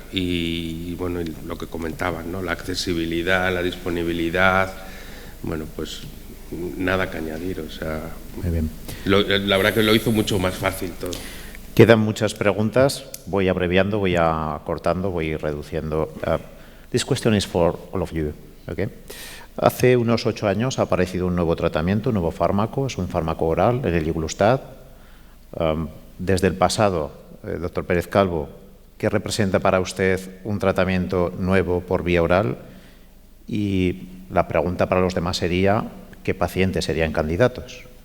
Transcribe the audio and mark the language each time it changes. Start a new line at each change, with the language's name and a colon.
Spanish: Y bueno, y lo que comentaban, ¿no? La accesibilidad, la disponibilidad, bueno, pues nada que añadir, o sea, muy bien. La verdad que lo hizo mucho más fácil todo. Quedan muchas preguntas, voy abreviando, voy acortando, voy reduciendo.
English: This question is for all of you, okay?
Spanish: Hace unos 8 años ha aparecido un nuevo tratamiento, un nuevo fármaco, es un fármaco oral, el eliglustat. Desde el pasado, doctor Pérez Calvo, ¿qué representa para usted un tratamiento nuevo por vía oral? Y la pregunta para los demás sería, ¿qué pacientes serían candidatos?